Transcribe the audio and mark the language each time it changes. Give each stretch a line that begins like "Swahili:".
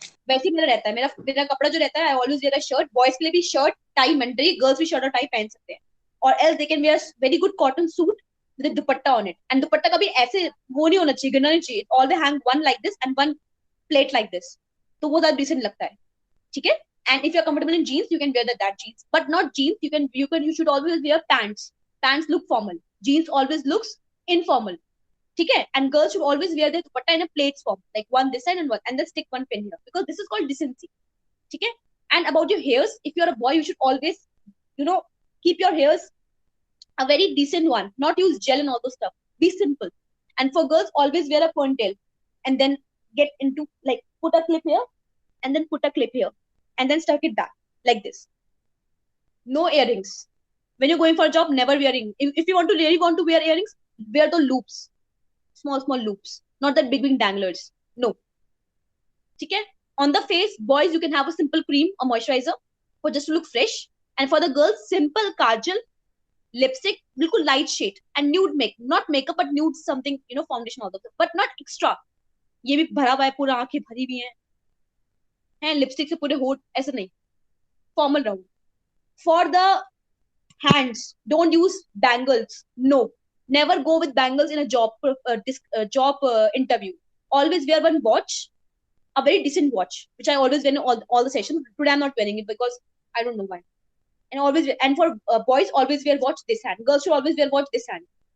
Hindi: वैसे ही मेरा रहता है, मेरा कपड़ा जो रहता है,
English: I always wear a shirt.
Hindi: Boys के लिए भी शर्ट टाई मैंडेटरी, गर्ल्स भी शर्ट और टाई पहन सकते हैं.
English: और else they can wear very good cotton suit with dupatta on it.
Hindi: And दुपट्टा कभी ऐसे वो नहीं होना चाहिए, गिरना नहीं चाहिए.
English: always hang one like this
Hindi: and one plate like this, तो वो ज्यादा डिसेंट लगता है. ठीक है,
English: and if you're comfortable in jeans you can wear that jeans, but not jeans. You should always wear pants. Pants look formal, jeans always looks informal.
Hindi: ठीक है,
English: and girls should always wear their dupatta in a plaits form, like one this side and then stick one pin here, because this is called decency.
Hindi: ठीक है.
English: And about your hairs, if you're a boy you should always keep your hairs a very decent one, not use gel and all those stuff. Be simple. And for girls, always wear a ponytail and then get into, like, put a clip here and then put a clip here and then stuck it back like this. No earrings. When you're going for a job, never wear earrings. If you really want to wear earrings, wear the loops, small loops, not that big danglers. No. Okay. On the face, boys, you can have a simple cream or moisturizer for just to look fresh. And for the girls, simple kajal, lipstick, bilkul light shade, and nude makeup. Not makeup, but nude something, foundation, all of that, but not extra.
Hindi: ये भी भरा हुआ है, पूरा आंखें भरी भी हैं, लिपस्टिक से पूरे होठ, ऐसा नहीं. फॉर्मल रहो.
English: For the hands, don't use bangles. No, never go with bangles in a job interview. Always wear one watch, a very decent watch, which I always wear in all the sessions. Today I'm not wearing it because I don't know why. And for boys, always wear watch this hand. Girls should always wear watch this hand.